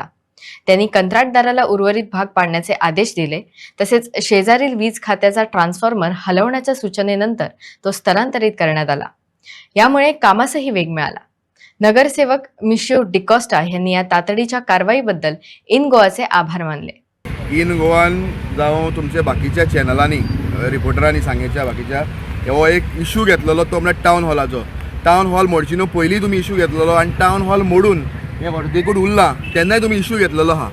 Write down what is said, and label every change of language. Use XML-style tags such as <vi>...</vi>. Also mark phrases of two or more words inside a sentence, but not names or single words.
<mr>त्यांनी कंत्राटदाराला उर्वरित भाग पाडण्याचे आदेश दिले। तसेच शेजारील वीज खात्याचा ट्रान्सफॉर्मर हलवण्याच्या सूचनेनंतर तो स्थलांतरित करण्यात आला। यामुळे कामासही वेग मिळाला। नगरसेवक मिशिओ डिकोस्टा यांनी या तातडीच्या कारवाईबद्दल इन गोवाचे आभार मानले।</mr> <kok>इन गोवान जावं तुमच्या बाकीच्या चॅनलांनी रिपोर्टरांनी सांगेच्या बाकीच्या हो एक इशू घेतलेलो तो म्हणजे टाउन हॉल मोडची न्हू पयलीं तुमी इशू घेतलेलो आनी टाउन हॉल मोडून हे वर्देकूट उरला तेन्नाय तुमी इशू घेतलेलो आहा।</kok>